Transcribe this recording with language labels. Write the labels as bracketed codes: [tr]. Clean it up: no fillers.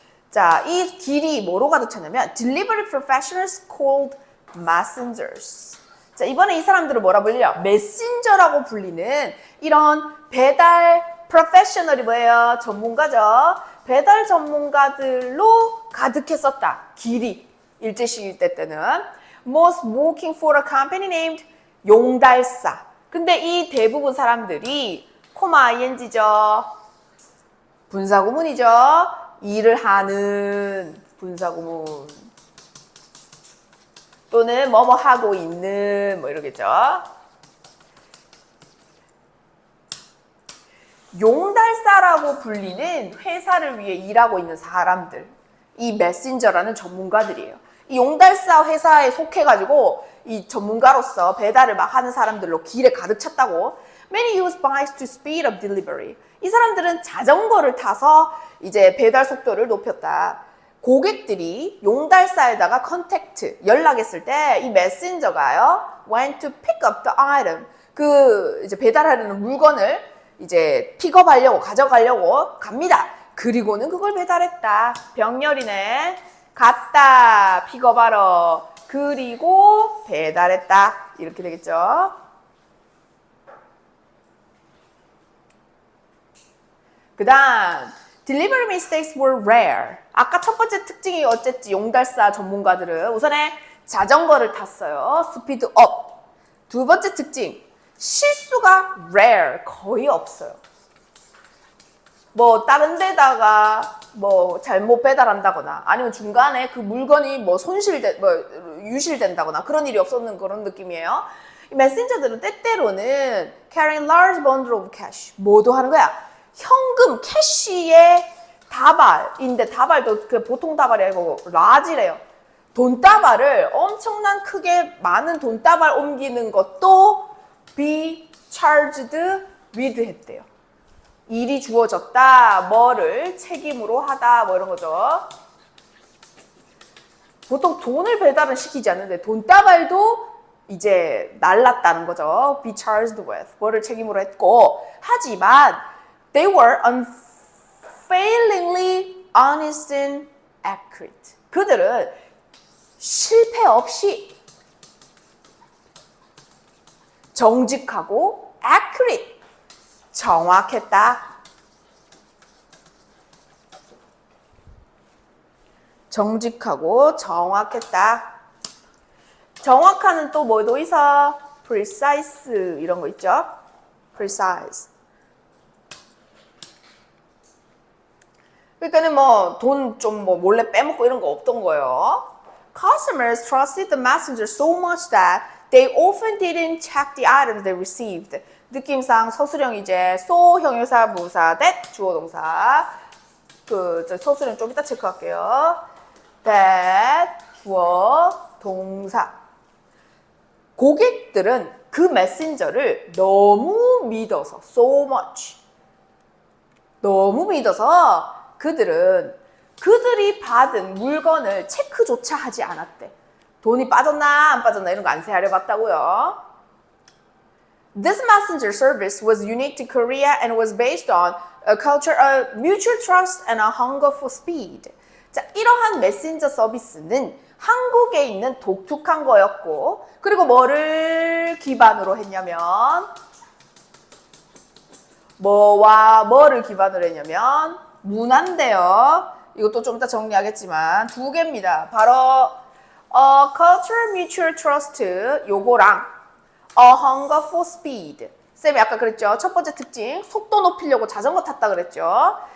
[ko] 자, 이 길이 뭐로 가득 차냐면 [en] delivery professionals called messengers. [ko] 자, 이번에 이 사람들을 뭐라 불려? 메신저라고 불리는 이런 배달 프로페셔널이 뭐예요? 전문가죠. 배달 전문가들로 가득했었다. 길이 일제시기 때는 [en] most working for a company named 용달사. [ko] 근데 이 대부분 사람들이 코마 ing죠. 분사구문이죠. 일을 하는 분사구문. 또는 뭐뭐 하고 있는 뭐 이러겠죠. 용달사라고 불리는 회사를 위해 일하고 있는 사람들, 이 메신저라는 전문가들이에요. 이 용달사 회사에 속해가지고 이 전문가로서 배달을 막 하는 사람들로 길에 가득 찼다고. [en] Many use bikes to speed up delivery. [ko] 이 사람들은 자전거를 타서 이제 배달 속도를 높였다. 고객들이 용달사에다가 컨택트, 연락했을 때 이 메신저가요, [en] went to pick up the item. [ko] 그 이제 배달하려는 물건을 이제 픽업하려고, 가져가려고 갑니다. 그리고는 그걸 배달했다. 병렬이네. 갔다, 픽업하러. 그리고 배달했다. 이렇게 되겠죠. 그 다음, [en] delivery mistakes were rare. [ko] 아까 첫 번째 특징이 어쨌지? 용달사 전문가들은 우선에 자전거를 탔어요. 스피드 업. 두 번째 특징, 실수가 rare, 거의 없어요. 뭐 다른 데다가 뭐 잘못 배달한다거나 아니면 중간에 그 물건이 뭐 유실된다거나 그런 일이 없었는 그런 느낌이에요. 이 메신저들은 때때로는 [en] carrying large bundle of cash. [ko] 뭐도 하는 거야? 현금, 캐시의 다발인데 다발도 그 보통 다발이 아니고 라지래요. 돈다발을 엄청난 크게 많은 돈다발 옮기는 것도 [en] be charged with [ko] 했대요. 일이 주어졌다, 뭐를 책임으로 하다, 뭐 이런 거죠. 보통 돈을 배달은 시키지 않는데 돈다발도 이제 날랐다는 거죠. [en] be charged with, [ko] 뭐를 책임으로 했고. 하지만 [en] they were unfailingly honest and accurate. [ko] 그들은 실패 없이 정직하고 accurate, 정확했다. 정직하고 정확했다. 정확한은 또 뭐도 있어? precise 이런 거 있죠? [en] precise. [ko] 그러니까는 뭐 돈 좀 뭐 몰래 빼먹고 이런 거 없던 거예요. [en] Customers trusted the messenger so much that they often didn't check the items they received. [ko] 느낌상 서술형 이제 so 형용사 부사 that 주어 동사. 서술형 좀 이따 체크할게요. that 주어 동사. 고객들은 그 메신저를 너무 믿어서 so much. 너무 믿어서 그들이 받은 물건을 체크조차 하지 않았대. 돈이 빠졌나 안 빠졌나 이런 거 안 세하려 봤다고요. [en] This messenger service was unique to Korea and was based on a culture of mutual trust and a hunger for speed. [ko] 자, 이러한 메신저 서비스는 한국에 있는 독특한 거였고, 그리고 뭐를 기반으로 했냐면, 뭐와 뭐를 기반으로 했냐면 문화인데요. 이것도 좀 이따 정리하겠지만 두 개입니다. 바로 [en] cultural mutual trust [ko] 요거랑 [en] a hunger for speed. [ko] 쌤이 아까 그랬죠. 첫 번째 특징 속도 높이려고 자전거 탔다 그랬죠.